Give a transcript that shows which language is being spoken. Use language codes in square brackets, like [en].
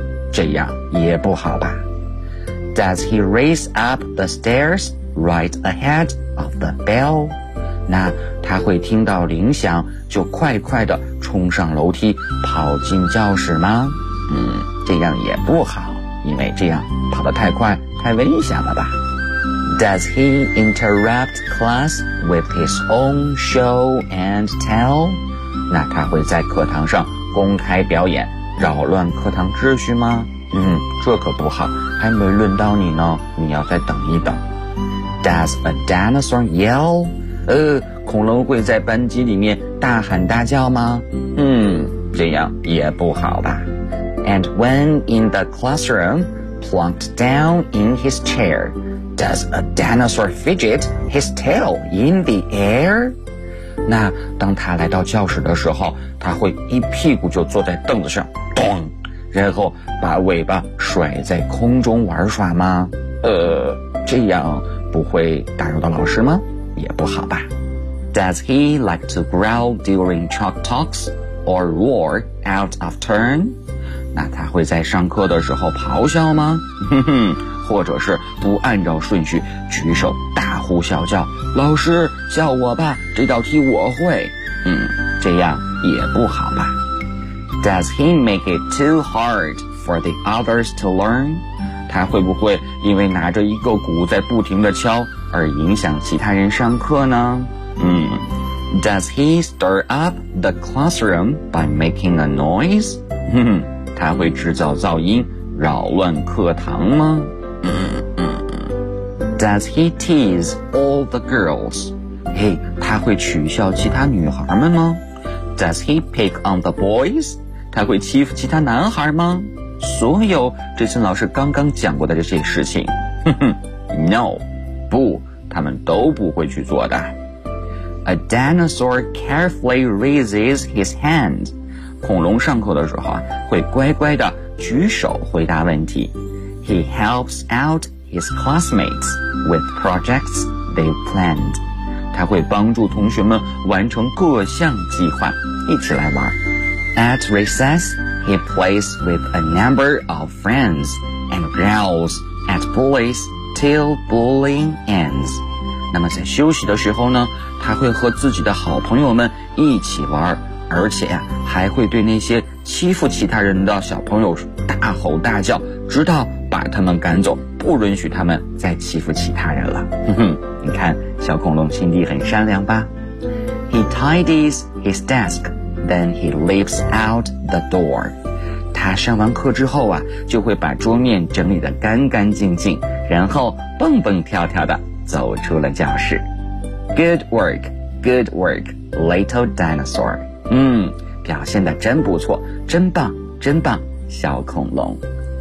[zh] 这样也不好吧。 [en] Does he race up the stairs right ahead of the bell? [zh] 那他会听到铃响就快快地冲上楼梯跑进教室吗？这样也不好，因为这样跑得太快太危险了吧。 [en] Does he interrupt class with his own show and tell? [zh] 那他会在课堂上公开表演，扰乱课堂秩序吗？这可不好，还没轮到你呢，你要再等一等。 [en] Does a dinosaur yell? [zh] 恐龙会在班级里面大喊大叫吗？这样也不好吧。 [en] And when in the classroom, plunked down in his chair,Does a dinosaur fidget his tail in the air? [zh] 那当他来到教室的时候，他会一屁股就坐在凳子上，咚，然后把尾巴甩在空中玩耍吗？这样不会打扰到老师吗？也不好吧。 [en] Does he like to growl during chalk talks or roar out of turn? [zh] 那他会在上课的时候咆哮吗？或者是不按照顺序举手大呼小叫，老师叫我吧，这道题我会。这样也不好吧。 [en] Does he make it too hard for the others to learn? [zh] 他会不会因为拿着一个鼓在不停地敲，而影响其他人上课呢？ [en] Does he stir up the classroom by making a noise? [zh] 他会制造噪音，扰乱课堂吗？ [en] Does he tease all the girls? [zh] 他会取笑其他女孩们吗？ [en] Does he pick on the boys? [zh] 他会欺负其他男孩吗？所有这些老师刚刚讲过的这些事情， [en] No, [zh] 不，他们都不会去做的。 [en] A dinosaur carefully raises his hand. [zh] 恐龙上课的时候会乖乖地举手回答问题。 [en] He helps out his classmates with projects they've planned. [zh] 他会帮助同学们完成各项计划，一起来玩。 [en] At recess, he plays with a number of friends and growls at bullies till bullying ends. [zh] 那么在休息的时候呢，他会和自己的好朋友们一起玩，而且呀，还会对那些欺负其他人的小朋友大吼大叫，直到把他们赶走，不允许他们再欺负其他人了。哼哼，你看，小恐龙心地很善良吧。 [en] He tidies his desk, then he leaps out the door. [zh] 他上完课之后啊，就会把桌面整理得干干净净，然后蹦蹦跳跳地走出了教室。 [en] Good work, good work, little dinosaur. [zh] 表现得真不错，真棒，真棒，小恐龙。